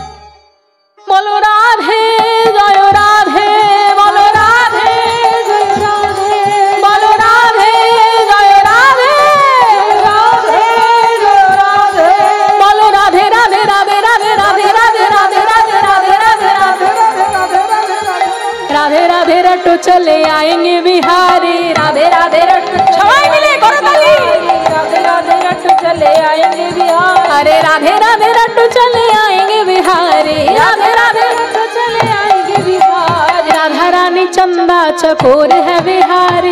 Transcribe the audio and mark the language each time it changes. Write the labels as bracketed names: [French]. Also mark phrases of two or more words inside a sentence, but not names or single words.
[Bangla] বলো রাধে জয় রাধে, বলো রাধে জয় রাধে, বলো রাধে জয় রাধে, রাধে জয় রাধে, বলো রাধে রাধে রাধে রাধে রাধে রাধে রাধে রাধে রাধে রাধে রাধে [Hindi] राधे राधे रट्टू चले आएंगे बिहारी। राधे राधे रट्टू [Bangla] সবাই মিলে করো তালি। [Hindi] राधे राधे रट्टू चले आएंगे बिहारी। अरे राधे राधे रट्टू चले आएंगे बिहारी। राधे राधे रट्टू चले आएंगे बिहारी। राधा रानी चंदा चकोर है बिहारी।